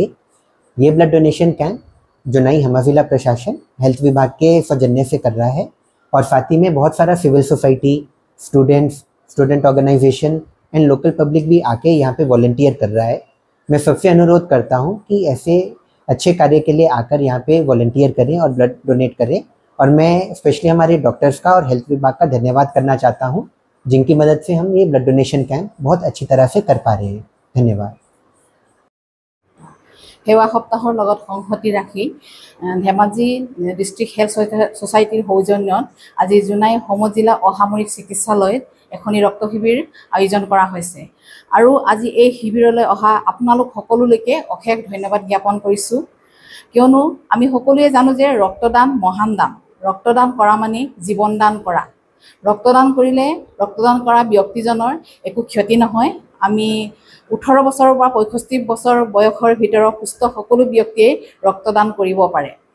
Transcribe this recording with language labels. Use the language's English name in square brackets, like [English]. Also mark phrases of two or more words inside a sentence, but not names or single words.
[Hindi] ये [English] blood donation camp [Hindi] जुनाई हमा ज़िला प्रशासन हेल्थ विभाग के सौजन्य से कर रहा है और साथ ही में बहुत सारा [English] civil society student organisation and local public [Hindi] भी आके यहाँ पे वॉलंटियर कर रहा है। मैं सबसे अनुरोध करता हूँ कि ऐसे अच्छे कार्य के लिए आकर यहाँ पे वॉलंटियर करें और [English] blood donate [Hindi] करें और मैं स्पेशली हमारे डॉक्टर्स का और हेल्थ विभाग का धन्यवाद करना चाहता हूँ जिनकी मदद से हम ये [English] blood donation camp [Hindi] बहुत अच्छी तरह से कर पा रहे हैं। धन्यवाद। [Assamese] সেৱা সপ্তাহৰ লগত সংগতি ৰাখি ধেমাজি ডিষ্ট্ৰিক্ট হেল্থ সোসাইটিৰ সৌজন্যত আজি জুনাই সমজিলা অসামৰিক চিকিৎসালয়ত এখনি ৰক্ত শিবিৰ আয়োজন কৰা হৈছে আৰু আজি এই শিবিৰলৈ অহা আপোনালোক সকলোলৈকে অশেষ ধন্যবাদ জ্ঞাপন কৰিছোঁ কিয়নো আমি সকলোৱে জানো যে ৰক্তদান মহান দান ৰক্তদান কৰা মানে জীৱন দান কৰা ৰক্তদান কৰিলে ৰক্তদান কৰা ব্যক্তিজনৰ একো ক্ষতি নহয় আমি 18 বছৰৰ পৰা 65 বছৰ বয়সৰ ভিতৰত সুস্থ সকলো ব্যক্তিয়ে ৰক্তদান কৰিব পাৰে